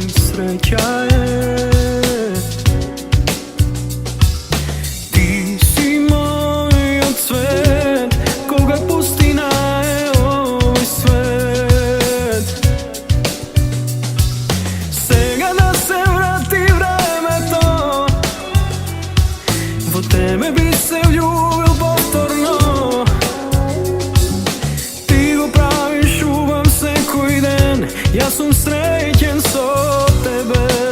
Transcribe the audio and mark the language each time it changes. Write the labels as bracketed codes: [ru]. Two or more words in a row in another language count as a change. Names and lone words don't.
[sr] sreća je. Ti si moj cvet, koga pustina je ovaj svet. [mk] Сега да се врати времето, во тебе би се влюбил повторно. Ти го правиш убав секој ден, јас сум среќен со тебе.